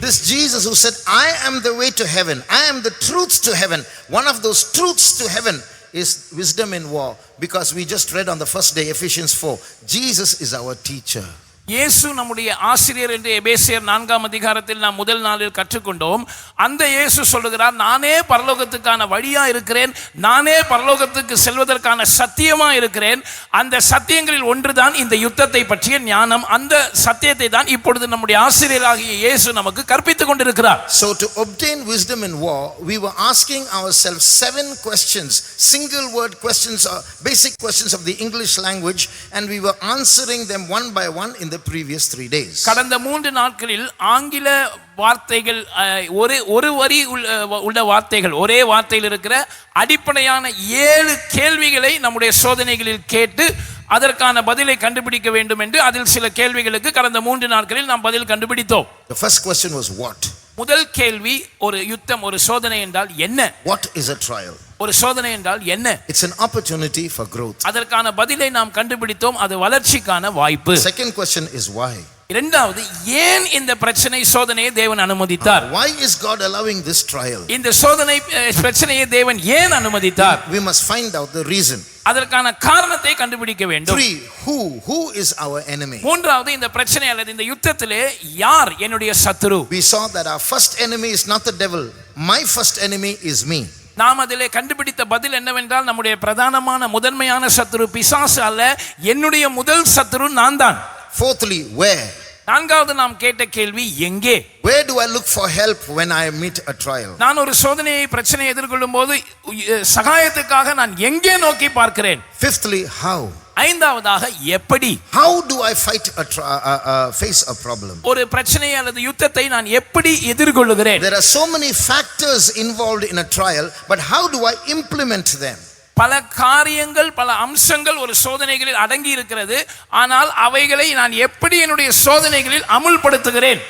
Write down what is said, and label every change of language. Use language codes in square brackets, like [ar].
[en] This Jesus who said, I am the way to heaven, I am the truth to heaven. One of those truths to heaven is wisdom in war, because we just read on the first day Ephesians 4, Jesus is our teacher. [ta] இயேசு நம்முடைய ஆசிரியர் என்று எபேசியர் 4ஆம் அதிகாரத்தில் நாம் முதல் நாளில் கற்றுக்கொண்டோம். அந்த இயேசு சொல்லுகிறார், நானே பரலோகத்துக்கான வழியா இருக்கிறேன், நானே பரலோகத்துக்கு செல்வதற்கான சத்தியமா இருக்கிறேன். அந்த சத்தியங்களில் ஒன்றுதான் இந்த யுத்தத்தை பற்றிய ஞானம். அந்த சத்தியத்தை தான் இப்பொழுது நம்முடைய ஆசிரியராகிய இயேசு நமக்கு கற்பித்துக் கொண்டிருக்கிறார். [en] So to obtain wisdom in war, we were asking ourselves 7 questions, single word questions, basic questions of the English language, and we were answering them one by one in the previous 3 days. [ta] கடந்த 3 நாட்களில் ஆங்கில வார்த்தைகள், ஒரு வரி உள்ள வார்த்தைகள், ஒரே வார்த்தையில் இருக்கிற அடிப்படையான 7 கேள்விகளை நம்முடைய சோதனைகளில் கேட்டு அதற்கான பதிலை கண்டுபிடிக்க வேண்டும் என்று அதில் சில கேள்விகளுக்கு கடந்த 3 நாட்களில் நாம் பதில் கண்டுபிடித்தோம். [en] The first question was what? [ta] முதல் கேள்வி, ஒரு யுத்தம், ஒரு சோதனை என்றால் என்ன? [en] What is a trial? [ta] ஒரு சோதனை என்றால் என்ன? [en] It's an opportunity for growth. [ta] அதற்கான பதிலை நாம் கண்டுபிடித்தோம். அது வளர்ச்சிக்கான வாய்ப்பு. [en] Second question is why? [ta] இரண்டாவது, ஏன் இந்த பிரச்சனை சோதனையை தேவன் அனுமதித்தார்? [en] Why is God allowing this trial? [ta] இந்த சோதனை பிரச்சனையை தேவன் ஏன் அனுமதித்தார்? [en] We must find out the reason. [ta] அதற்கான காரணத்தை கண்டுபிடிக்க வேண்டும். [en] 3, who is our enemy? [ta] மூன்றாவது, இந்த பிரச்சனை அல்லது இந்த யுத்தத்திலே யார் என்னுடைய சத்துரு? [en] We saw that our first enemy is not the devil. My first enemy is me. [ta] நாம் அதிலே கண்டுபிடித்த பதில் என்னவென்றால், நம்முடைய பிரதானமான முதன்மையான சத்துரு பிசாசு அல்ல, என்னுடைய முதல் சத்துரு நான் தான். [en] Fourthly, where? [ta] நான்காவது நாம் கேட்ட கேள்வி எங்கே? [en] Where do I look for help when I meet a trial? [ta] நான் ஒரு சோதனையை, பிரச்சனையை எதிர்கொள்ளும் போது சகாயத்துக்காக நான் எங்கே நோக்கி பார்க்கிறேன்? [en] Fifthly, how? [ta] ஐந்தாவதாக எப்படி? [en] How do I face a problem? [ta] ஒரு பிரச்சனை அல்லது யுத்தத்தை நான் எப்படி எதிர்கொள்ளுகிறேன்? [en] There are so many factors involved in a trial, but how do I implement them? [ta] பல காரியங்கள், பல அம்சங்கள் ஒரு சோதனைகளில் அடங்கி இருக்கிறது. ஆனால் அவைகளை நான் எப்படி என்னுடைய சோதனைகளில் அமுல்படுத்துகிறேன்?